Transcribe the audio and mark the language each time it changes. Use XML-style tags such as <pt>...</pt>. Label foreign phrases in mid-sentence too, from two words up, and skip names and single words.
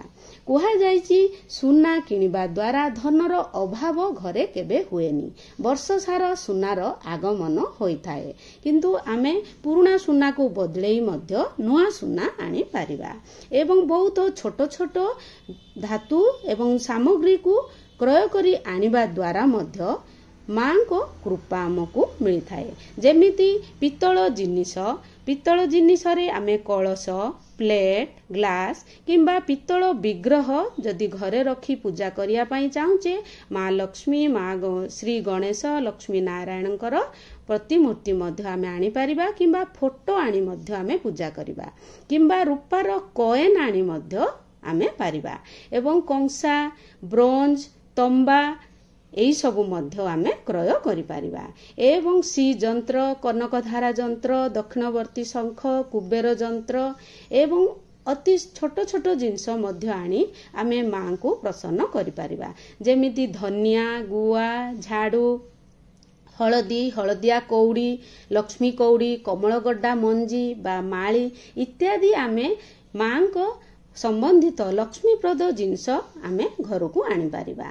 <or>କୁହା ଯାଇଛି ସୁନା କିଣିବା ଦ୍ୱାରା ଧନର ଅଭାବ ଘରେ କେବେ ହୁଏନି। ବର୍ଷ ସାରା ସୁନାର ଆଗମନ ହୋଇ ଥାଏ କିନ୍ତୁ ଆମେ ପୁରୁଣା ସୁନା କୁ ବଦଳେ ମଧ୍ୟ ନୂଆ ସୁନା ଆଣି ପାରିବା। ଏବଂ ବହୁତ ଛୋଟ ଛୋଟ ଧାତୁ ଏବଂ ସାମଗ୍ରୀ କୁ କ୍ରୟ କରି ଆଣିବା ଦ୍ୱାରା ମଧ୍ୟ ମା କୁ କୃପା ଆମକୁ ମିଳି ଥାଏ। ଯେମିତି ପିତଳ ଜିନିଷ ରେ ଆମେ କଳସ, ପ୍ଲେଟ, ଗ୍ଲାସ କିମ୍ବା ପିତଳ ବିଗ୍ରହ ଯଦି ଘରେ ରଖି ପୂଜା କରିବା ପାଇଁ ଚାହୁଁଛେ ମା ଲକ୍ଷ୍ମୀ, ମା ଶ୍ରୀ ଗଣେଶ, ଲକ୍ଷ୍ମୀ ନାରାୟଣଙ୍କର ପ୍ରତିମୂର୍ତ୍ତି ମଧ୍ୟ ଆମେ ଆଣି ପାରିବା କିମ୍ବା ଫଟୋ ଆଣି ମଧ୍ୟ ଆମେ ପୂଜା କରିବା କିମ୍ବା ରୂପାର କଏନ ଆଣି ମଧ୍ୟ ଆମେ ପାରିବା। ଏବଂ କଂସା, ବ୍ରୋଞ୍ଜ, ତମ୍ବା ଏଇ ସବୁ ମଧ୍ୟ ଆମେ କ୍ରୟ କରି ପାରିବା। ଏବଂ ଶ୍ରୀ ଯନ୍ତ୍ର, କନକଧାରା ଯନ୍ତ୍ର, ଦକ୍ଷିଣାବର୍ତ୍ତୀ ଶଙ୍ଖ, କୁବେର ଯନ୍ତ୍ର ଏବଂ ଅତି ଛୋଟ ଛୋଟ ଜିନିଷ ମଧ୍ୟ ଆଣି ଆମେ ମା କୁ ପ୍ରସନ୍ନ କରି ପାରିବା। ଯେମିତି ଧନିଆ, ଗୁଆ, ଝାଡ଼ୁ, ହଳଦୀ, ହଳଦିଆ କଉଡ଼ି, ଲକ୍ଷ୍ମୀ କଉଡ଼ି, କମଳଗଡ୍ଡା ମଞ୍ଜି ବା ମାଳି ଇତ୍ୟାଦି ଆମେ ମା କୁ ସମ୍ବନ୍ଧିତ ଲକ୍ଷ୍ମୀପ୍ରଦ ଜିନିଷ ଆମେ ଘର କୁ ଆଣି ପାରିବା।</or>